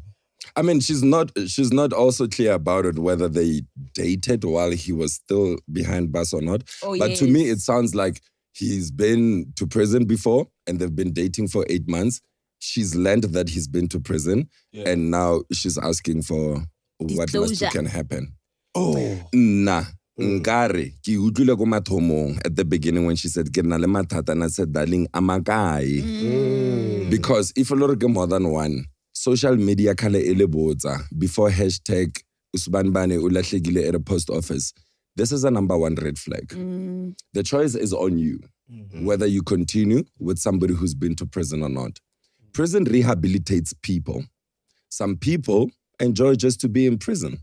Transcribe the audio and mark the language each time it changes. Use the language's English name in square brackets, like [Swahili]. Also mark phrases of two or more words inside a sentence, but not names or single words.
[English] I mean, she's not also clear about it, whether they dated while he was still behind bars or not. Oh, But to me, yes. it sounds like he's been to prison before and they've been dating for 8 months. She's learned that he's been to prison and now she's asking for what Disclosure. can happen. Oh. Nah. [Southern Sotho] Nkare, ki utlwile ko mathomong [English] at the beginning when she said, [Southern Sotho] ke na le mathata, [English] and I said, darling, amakae. Because if you look more than one, social media [Southern Sotho] kale ele botsa [English] before hashtag [Zulu] usbanbane ulahlekile [English] at a post office. This is a number 1 red flag. The choice is on you, whether you continue with somebody who's been to prison or not. Prison rehabilitates people. Some people enjoy just to be in prison.